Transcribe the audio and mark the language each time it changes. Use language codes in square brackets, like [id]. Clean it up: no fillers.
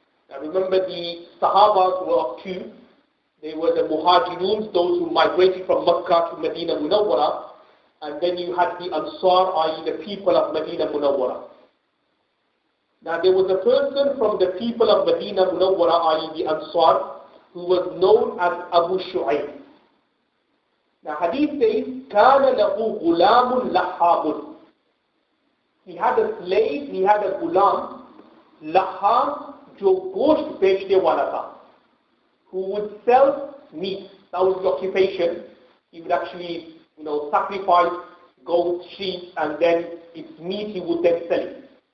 [en] Now remember, the Sahabas were of two. They were the Muhajiroons, those who migrated from Makkah to Medina Munawwara, and then you had the Ansar, i.e. the people of Medina Munawwara. Now there was a person from the people of Medina Munawwara, i.e. the Ansar, who was known as Abu Shu'ayb. Now hadith says, [ar] كَانَ لَهُ غُلَامٌ لَحَّابٌ. [en] He had a slave, he had a gulam, lahab, [ur] jo gosht bechne wala tha, [en] who would sell meat. That was the occupation. He would actually, sacrifice goats, sheep, and then its meat he would then sell it.